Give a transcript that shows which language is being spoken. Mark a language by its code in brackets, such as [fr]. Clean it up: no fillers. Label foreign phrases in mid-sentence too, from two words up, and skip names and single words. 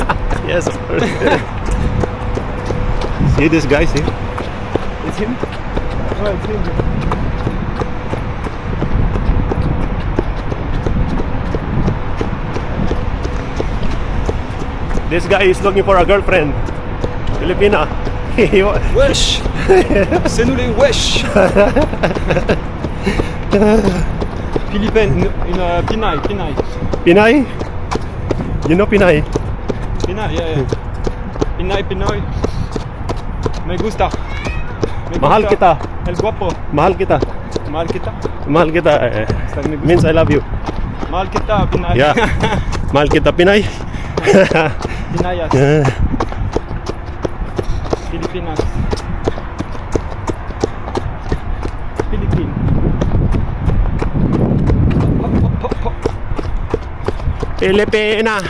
[en] Yes, of course. See this guy, see? It's him? Oh, it's him. This guy is looking for a girlfriend. Filipina. [fr] Wesh! C'est nous les wesh! Philippine, une Pinay. [en] Pinay? You know Pinay? Pinay, yeah. Pinay, Pinoy. [es] Me gusta. [tl] Mahal kita. [es] El guapo. [tl] Mahal kita. Mahal kita. Mahal kita. [es] Me gusta. [en] Means I love you. [tl] Mahal kita, Pinay. Yeah. Mahal kita, Pinay. Pinayas. Pilipinas. [en] Philippine. [tl] Pilipina.